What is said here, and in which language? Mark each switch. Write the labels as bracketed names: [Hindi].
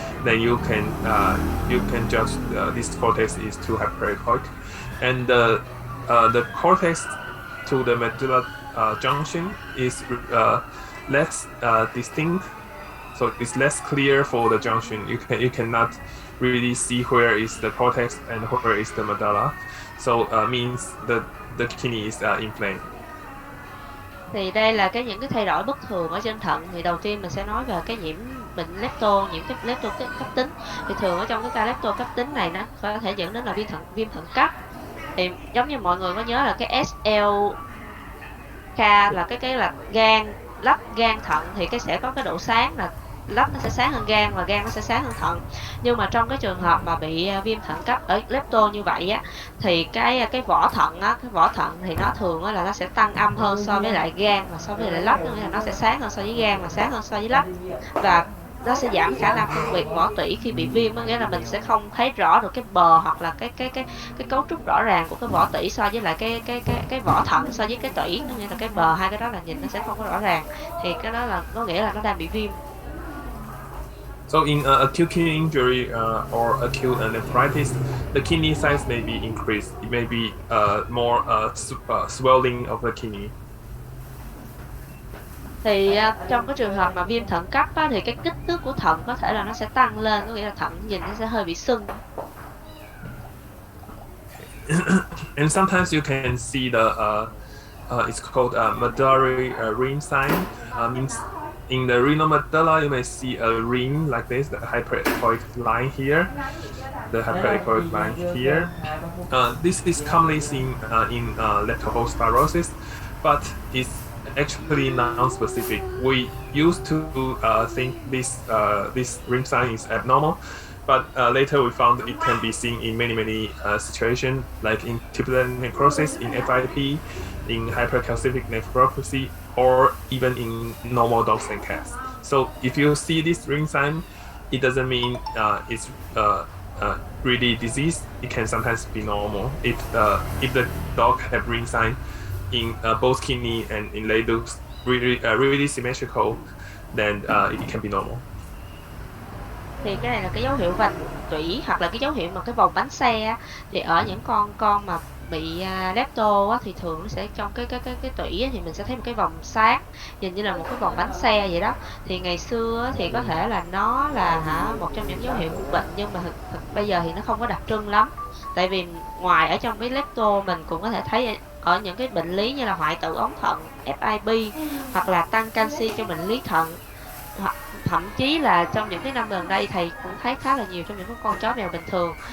[English] Then you can judge this cortex is too hyperechoic, and the cortex to the medulla junction is less distinct, so it's less clear for the junction. You cannot really see where is the cortex and where is the medulla, so means that the kidney is inflamed. [Vietnamese] Thì đây là những cái thay đổi bất thường ở trên thận. Thì đầu tiên mình sẽ nói về cái nhiễm bệnh nhiễm cái lepto cấp tính. Thì thường ở trong cái ca lepto cấp tính này nó có thể dẫn đến là viêm thận cấp. Thì giống như mọi người có nhớ là cái SLK là cái là lắp gan thận, thì cái sẽ có cái độ sáng là lắp nó sẽ sáng hơn gan và gan nó sẽ sáng hơn thận. Nhưng mà trong cái trường hợp mà bị viêm thận cấp ở lepto như vậy á, thì cái vỏ thận á, cái vỏ thận thì nó thường á là nó sẽ tăng âm hơn so với lại gan và so với lại lắp, nghĩa là nó sẽ sáng hơn so với gan và sáng hơn so với lắp, và nó sẽ giảm khả năng phân biệt vỏ tủy khi bị viêm, nghĩa là mình sẽ không thấy rõ được cái bờ hoặc là cái cấu trúc rõ ràng của cái vỏ tủy so với lại cái vỏ thận so với cái tủy, nghĩa là cái bờ hai cái đó là nhìn nó sẽ không có rõ ràng, thì cái đó là có nghĩa là nó đang bị viêm. [English] So in acute kidney injury or acute nephritis, the kidney size may be increased. It may be more swelling of the kidney. Thì trong cái trường hợp mà viêm thận cấp á, thì cái kích thước của thận có thể là nó sẽ tăng lên, có nghĩa là thận nhìn nó sẽ hơi bị sưng. And sometimes you can see the it's called medullary ring sign. Means in the renal medulla you may see a ring like this, the hyperechoic line here, the hyperechoic line here. This is commonly seen in leptospirosis, but it's actually non-specific. We used to think this ring sign is abnormal, but later we found it can be seen in many situations, like in tubular necrosis, in FIP, in hypercalcific nephropathy, or even in normal dogs and cats. So if you see this ring sign, it doesn't mean it's really disease. It can sometimes be normal. If the dog have ring sign in both kidney and in ladles really symmetrical, then it can be normal. [Vietnamese] Thì cái này là cái dấu hiệu vành tủy, hoặc là cái dấu hiệu mà cái vòng bánh xe á, thì ở những con mà bị lepto á, thì thường nó sẽ trong cái tủy á, thì mình sẽ thấy một cái vòng sáng nhìn như là một cái vòng bánh xe vậy đó. Thì ngày xưa á, thì có thể là nó là một trong những dấu hiệu của bệnh, nhưng mà bây giờ thì nó không có đặc trưng lắm, tại vì ngoài ở trong cái lepto mình cũng có thể thấy ở những cái bệnh lý như là hoại tử ống thận, FIP, hoặc là tăng canxi cho bệnh lý thận, hoặc thậm chí là trong những cái năm gần đây thầy cũng thấy khá là nhiều trong những con chó mèo bình thường.